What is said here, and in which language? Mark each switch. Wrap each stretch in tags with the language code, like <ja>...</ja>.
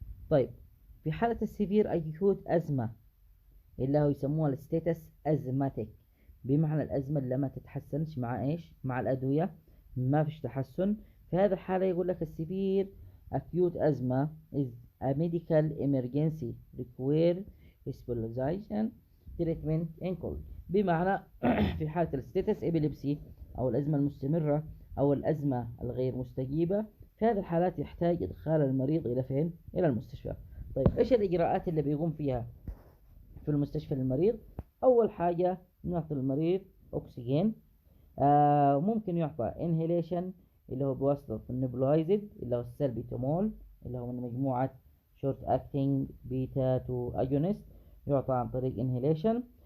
<ar>طيب في حالة السيفير أكيوت أزمة اللي هو يسموها الستيتس أزماتيك، بمعنى الأزمة اللي ما تتحسنش مع إيش؟ مع الأدوية ما فيش تحسن. في هذه الحالة يقول لك السيفير</ar> <en>acute أزمة is a medical emergency require hospitalization treatment in cold.</en> <ar>بمعنى في حالة الستيتس إبيليبسي أو الأزمة المستمرة أو الأزمة الغير مستجيبة، في هذه الحالات يحتاج إدخال المريض إلى فين؟ إلى المستشفى. طيب إيش الإجراءات اللي بيقوم فيها في المستشفى للمريض؟ أول حاجة نعطي المريض أكسجين، ممكن يعطى انهيليشن اللي هو بواسطة النبلايزد اللي هو السلبيتامول اللي هو من مجموعة شورت اكتنج بيتا 2 اجونست، يعطى عن طريق انهيليشن.</ar>